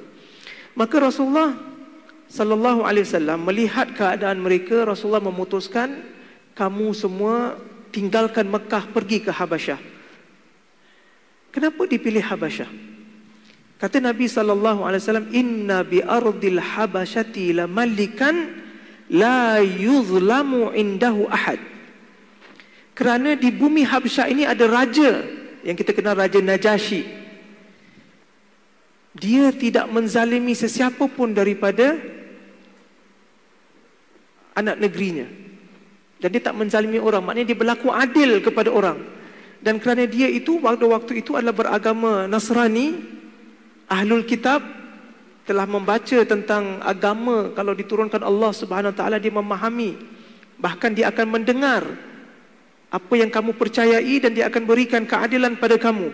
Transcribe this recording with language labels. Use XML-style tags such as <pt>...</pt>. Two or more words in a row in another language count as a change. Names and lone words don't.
<ms>Maka Rasulullah SAW melihat keadaan mereka, Rasulullah memutuskan, kamu semua tinggalkan Mekah, pergi ke Habasyah. Kenapa dipilih Habasyah? Kata Nabi SAW,</ms> <ar>إن بأرض الحبشة لملكا لا يظلم عنده أحد.</ar> <ms>Kerana di bumi Habasyah ini ada raja yang kita kenal, Raja Najasyi. Dia tidak menzalimi sesiapa pun daripada anak negerinya. Dan dia tak menzalimi orang, maknanya dia berlaku adil kepada orang. Dan kerana dia itu waktu itu adalah beragama Nasrani,</ms> <ar>أهل الكتاب,</ar> <ms>telah membaca tentang agama, kalau diturunkan Allah</ms> <ar>سبحانه وتعالى</ar> <ms>dia memahami, bahkan dia akan mendengar apa yang kamu percayai dan dia akan berikan keadilan pada kamu.</ms>